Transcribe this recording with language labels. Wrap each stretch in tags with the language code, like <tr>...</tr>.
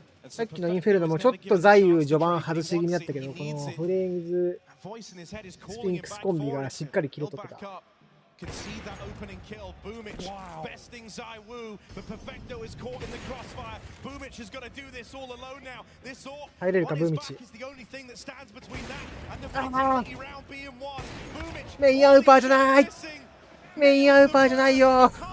<ja>さっきのインフェルノもちょっと左右序盤外し気味だったけど、このフレームズスピンクスコンビがしっかり切り取ってた。</ja> <en>Concede that opening kill. Boomich besting ZywOo, but Perfecto is caught in the crossfire. Boomich has got to do this all alone now. This all on his back is the only thing that stands between that and the Vitality round being won. Boomich</en> <ja>メインアウパーじゃない。メインアウパーじゃないよ。</ja>